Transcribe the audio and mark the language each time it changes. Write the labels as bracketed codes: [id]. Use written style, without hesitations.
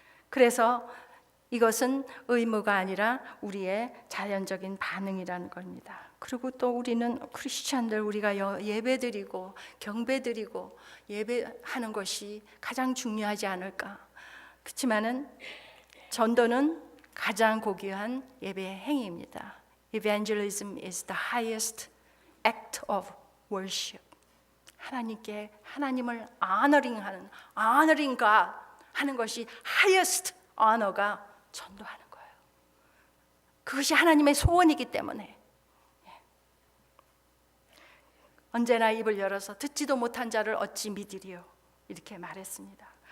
[ko] 그래서 이것은 의무가 아니라 우리의 자연적인 반응이라는 겁니다. 그리고 또 우리는 크리스찬들 우리가 예배드리고 경배드리고 예배하는 것이 가장 중요하지 않을까. 그렇지만은 전도는 가장 고귀한 예배의 행위입니다. [en] Evangelism is the highest act of worship. [ko] 하나님을 [en] honoring God [ko] 하는 것이 [en] highest honor가 [ko] 전도하는 거예요. 그것이 하나님의 소원이기 때문에 언제나 입을 열어서 듣지도 못한 자를 어찌 믿으리요 이렇게 말했습니다.